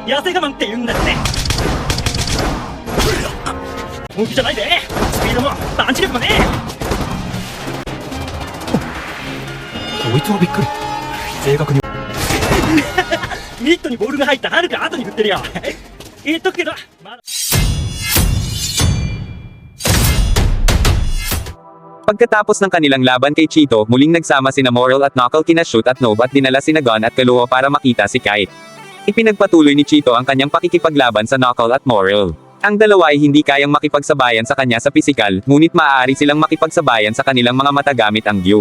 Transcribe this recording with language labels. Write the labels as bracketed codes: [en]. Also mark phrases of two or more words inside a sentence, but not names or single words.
[ja] 我慢って言うんだって本気じゃないでスピードもパンチ力もねこいつはびっくり。正確にミットにボールが入ったはるか後に振ってるよ言っとくけどまだ [tl] Pagkatapos ng kanilang laban kay Chito, muling nagsama sina Moral at Knuckle kina Shoot at Noob at dinala sina Gon at Kaloa para makita si Kite. Ipinagpatuloy ni Chito ang kanyang pakikipaglaban sa Knuckle at Moral. Ang dalawa ay hindi kayang makipagsabayan sa kanya sa pisikal, ngunit maaari silang makipagsabayan sa kanilang mga mata gamit ang Gyu.